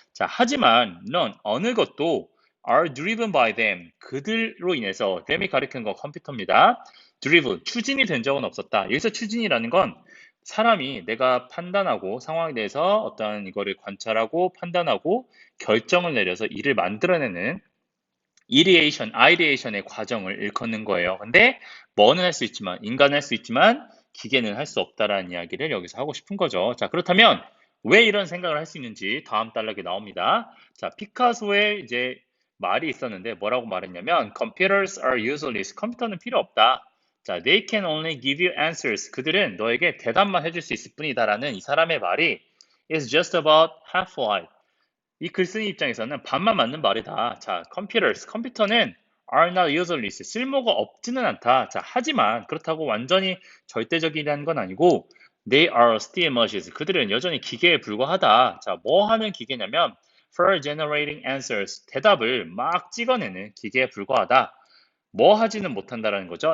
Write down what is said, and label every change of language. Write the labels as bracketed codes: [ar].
[ko] 자, 하지만 [en] none, [ko] 어느 것도 [en] are driven by them. [ko] 그들로 인해서 them이 가리키는 건 컴퓨터입니다. driven, 추진이 된 적은 없었다. 여기서 추진이라는 건 사람이 내가 판단하고 상황에 대해서 어떤 이거를 관찰하고 판단하고 결정을 내려서 일을 만들어내는 아이디에이션의 과정을 일컫는 거예요. 근데 뭐는 할 수 있지만, 인간은 할 수 있지만 기계는 할 수 없다라는 이야기를 여기서 하고 싶은 거죠. 자, 그렇다면 왜 이런 생각을 할 수 있는지 다음 단락에 나옵니다. 자, 피카소의 이제 말이 있었는데 뭐라고 말했냐면 [en] computers are useless. [ko] 컴퓨터는 필요 없다. [en] 자, they can only give you answers. [ko] 그들은 너에게 대답만 해줄 수 있을 뿐이다라는 이 사람의 말이 [en] is just about half right. [ko] 이 글쓴이 입장에서는 반만 맞는 말이다. 자, 컴퓨터는 [en] are not useless. [ko] 쓸모가 없지는 않다. 자, 하지만 그렇다고 완전히 절대적이라는 건 아니고 [en] they are still machines. [ko] 그들은 여전히 기계에 불과하다. 자, 뭐 하는 기계냐면 [en] for generating answers. [ko] 대답을 막 찍어내는 기계에 불과하다. 뭐 하지는 못한다라는 거죠.